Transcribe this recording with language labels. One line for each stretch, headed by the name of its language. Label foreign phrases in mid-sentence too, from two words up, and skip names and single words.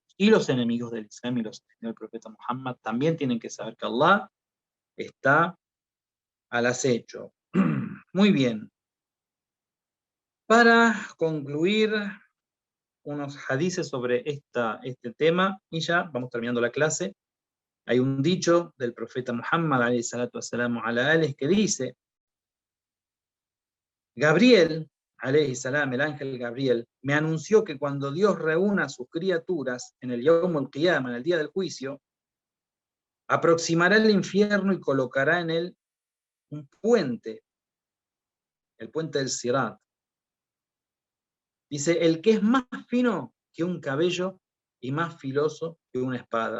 Spanish: Y los enemigos del Islam y los enemigos del profeta Muhammad también tienen que saber que Allah está al acecho. Muy bien. Para concluir, unos hadices sobre este tema, y ya vamos terminando la clase. Hay un dicho del profeta Muhammad,
Arabic: عليه الصلاة والسلام على آله,
Spanish: que dice, Gabriel,
Arabic: عليه السلام,
Spanish: el ángel Gabriel, me anunció que cuando Dios reúna a sus criaturas en el
Arabic: يوم القيامة,
Spanish: en el día del juicio, aproximará el infierno y colocará en él un puente, el puente del Sirat. Dice, el que es más fino que un cabello y más filoso que una espada.